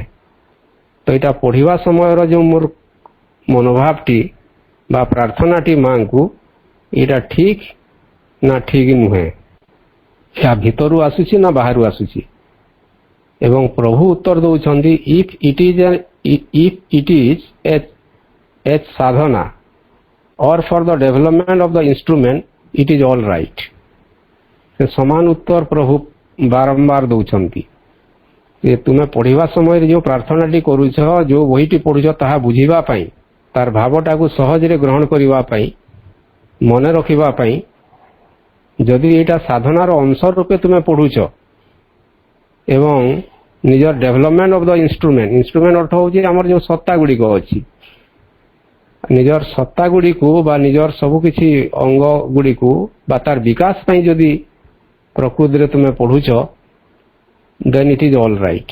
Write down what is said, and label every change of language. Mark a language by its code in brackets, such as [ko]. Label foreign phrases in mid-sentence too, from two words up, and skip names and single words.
[or] ତ ଏଇଟା ପଢିବା ସମୟର ଯେଉଁ ମୋର ମନୋଭାବଟି ବା ପ୍ରାର୍ଥନାଟି ମାଙ୍କୁ, ଏଇଟା ଠିକ ନା ଠିକ ନୁହେଁ, ଏହା ଭିତରୁ ଆସୁଛି ନା ବାହାରୁ ଆସୁଛି? ଏବଂ ପ୍ରଭୁ ଉତ୍ତର ଦେଉଛନ୍ତି [en] If it is a ସାଧନା or for the development of the instrument, it is all right। [or] ସେ ସମାନ ଉତ୍ତର ପ୍ରଭୁ ବାରମ୍ବାର ଦେଉଛନ୍ତି ଯେ ତୁମେ ପଢିବା ସମୟରେ ଯେଉଁ ପ୍ରାର୍ଥନାଟି କରୁଛ, ଯେଉଁ ବହିଟି ପଢୁଛ ତାହା ବୁଝିବା ପାଇଁ, ତାର ଭାବଟାକୁ ସହଜରେ ଗ୍ରହଣ କରିବା ପାଇଁ, ମନେ ରଖିବା ପାଇଁ, ଯଦି ଏଇଟା ସାଧନାର ଅଂଶ ରୂପେ ତୁମେ ପଢୁଛ ଏବଂ ନିଜର [en] development of the instrument [or] ଅର୍ଥ ହେଉଛି ଆମର ଯେଉଁ ସତ୍ତା ଗୁଡ଼ିକ ଅଛି, ନିଜର ସତ୍ତା ଗୁଡ଼ିକୁ ବା ନିଜର ସବୁ କିଛି ଅଙ୍ଗ ଗୁଡ଼ିକୁ ବା ତାର ବିକାଶ ପାଇଁ ଯଦି ପ୍ରକୃତିରେ ତୁମେ ପଢୁଛ [en] then it is all right.